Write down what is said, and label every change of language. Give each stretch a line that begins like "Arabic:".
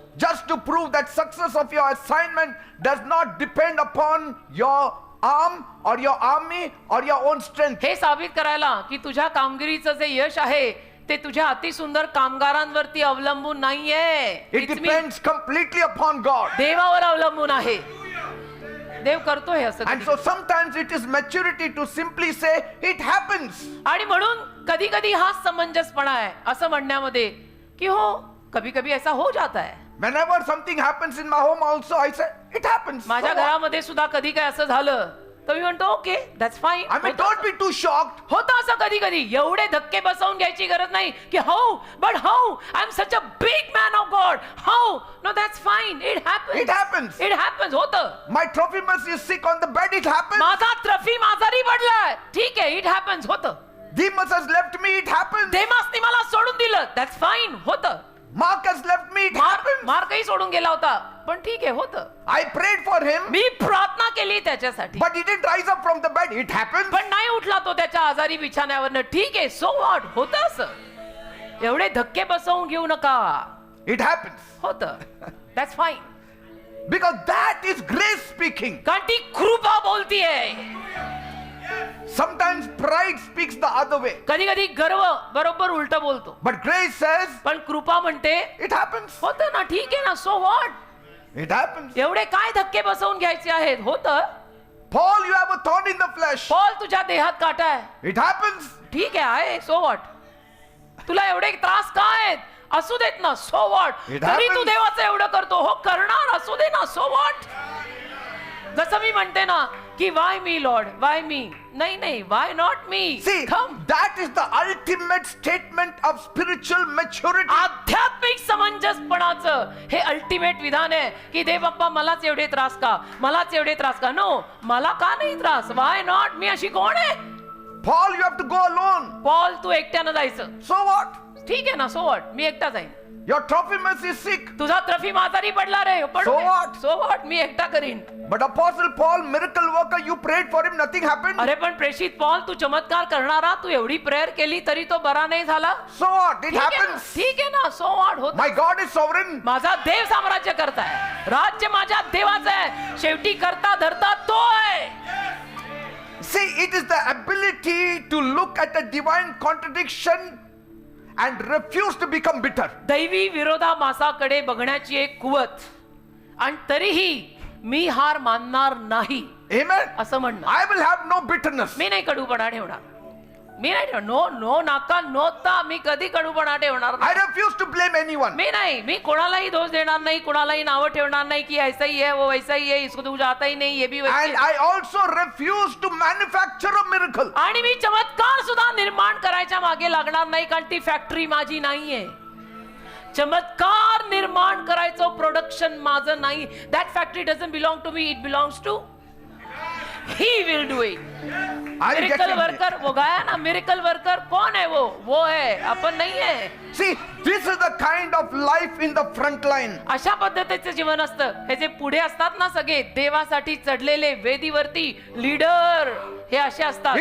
English: just to prove that success of your assignment does not depend upon your arm or your army or your own strength.
Marathi: हे साबित करायला की तुझ्या कामगिरीचं जे यश आहे ते तुझ्या अतिसुंदर कामगारांवरती अवलंबून नाहीये.
English: It depends completely upon God.
Marathi: देवावर अवलंबून आहे. देव करतो हे असं
English: And
Marathi: कधी.
English: so sometimes it is maturity to simply say it happens.
Marathi: आणि म्हणून कधी कधी हा समंजसपणा आहे असं म्हणण्यामध्ये की हो
Hindi: कभी कभी ऐसा हो जाता है.
English: Whenever something happens in my home also, I say it happens.
Marathi: माझ्या
English: So what?
Marathi: घरामध्ये सुद्धा कधी काय असं झालं तर मी म्हणतो
English: Okay that's fine. I mean, don't be too shocked.
Marathi: होतं असं कधी कधी. एवढे धक्के बसवून घ्यायची गरज नाही की
English: How but how I am such a big man of God how. No that's fine. It happens. It happens. It happens.
Marathi: होतं.
English: My Trophimus is sick on the bed, it happens.
Marathi: माझा ट्रफिम आजारी पडलाय. ठीक आहे.
English: It happens.
Marathi: होतं.
English: Demas has left me, it happens.
Marathi: देमासने मला सोडून दिलं.
English: That's fine.
Marathi: होतं.
English: Mark has left me, it happens.
Marathi: मार्कही सोडून गेला होता पण ठीक आहे. होतं.
English: I prayed for him,
Marathi: मी प्रार्थना केली त्याच्यासाठी
English: but he didn't rise up from the bed, it happens.
Marathi: पण नाही उठला तो त्याच्या आजारी बिछाण्यावरनं. ठीक आहे.
English: So what.
Marathi: होतं असं. एवढे धक्के बसवून घेऊ नका.
English: It happens.
Marathi: होतं.
English: That's fine. Because that is grace speaking.
Marathi: कारण ती कृपा बोलतीये.
English: Sometimes pride speaks the other way.
Marathi: कधी कधी गर्व बरोबर उलट बोलतो
English: But grace says,
Marathi: पण कृपा म्हणते
English: it happens.
Marathi: होतं ना. ठीक आहे ना.
English: So what. It happens.
Marathi: एवढे काय धक्के बसवून घ्यायचे आहेत. होतं.
English: Paul, you have a thorn in the flesh.
Marathi: Paul तुझ्या देहात काटा आहे.
English: It happens.
Marathi: ठीक आहे.
English: So what.
Marathi: तुला एवढे त्रास काय आहेत असू देत ना.
English: So what. It
Marathi: तरी तू
English: happens.
Marathi: देवाचं एवढं करतो. हो करणार. असू दे ना.
English: So what.
Marathi: जसं मी म्हणते ना की
English: Why me lord why me.
Marathi: नाही नाही.
English: Why not me. See, that is the ultimate statement of spiritual maturity.
Marathi: आध्यात्मिक समंजसपणाचं हे अल्टिमेट विधान आहे की देव बाप्पा मलाच एवढे त्रास का. मलाच एवढे त्रास का. नो. मला का नाही त्रास.
English: Why not.
Marathi: मी अशी कोण आहे.
English: Paul, you have to go alone.
Marathi: Paul तू एकट्यानं जायचं.
English: So what?
Marathi: ठीक आहे ना.
English: So what.
Marathi: मी एकटा जाईन.
English: Your Trophimus is sick.
Marathi: तुझा Trophimus आजारी पडला रे.
English: So what? So what?
Marathi: मी एकटा करीन.
English: But Apostle Paul, miracle worker, you prayed for him, nothing happened.
Marathi: अरे पण प्रेषित पॉल, तू चमत्कार करणारा, तू एवढी प्रेयर केली तरी तो बरा नाही झाला.
English: So what? It
Marathi: ठीक आहे ना,
English: happens.
Marathi: ठीक आहे ना.
English: So what?
Marathi: होत.
English: My God is sovereign.
Marathi: माझा देव साम्राज्य करताय. राज्य माझ्या देवाचं आहे. शेवटी करता धरता तो आहे.
English: See, it is the ability to look at a divine contradiction and refuse to become bitter.
Marathi: दैवी विरोधाभासाकडे बघण्याची एक कुवत आणि तरीही मी हार मानणार नाही
English: Amen.
Marathi: असं म्हणणं.
English: I will have no bitterness.
Marathi: मी नाही कडूपणा ठेवणार. मी नाही ठेवणार. नो नो नाका नोता. मी कधी कडूपणा ठेवणार
English: I
Marathi: नाही.
English: refuse to blame anyone.
Marathi: मी नाही. मी कोणालाही दोष देणार नाही. कोणालाही नावं ठेवणार नाही की
Hindi: ऐसा ही है वो वैसा ही है इसको तो आता ही नहीं ये भी वैसे.
English: And I also refuse to manufacture a miracle.
Marathi: आणि मी चमत्कार सुद्धा निर्माण करायच्या मागे लागणार नाही कारण ती
English: factory
Marathi: माझी नाहीये. चमत्कार निर्माण करायचं प्रोडक्शन माझं नाही.
English: That factory doesn't belong to me. It belongs to he will do it. Are you miracle getting it?
Hindi: Worker वो गाया ना. मिरेकल वर्कर कौन है वो है,
Marathi: आपण नाही आहे.
English: See, this is the kind of life in the front line.
Marathi: अशा पद्धतीचं जीवन असतं. हे जे पुढे असतात ना सगळे देवासाठी चढलेले वेदीवरती लीडर, हे असे असतात.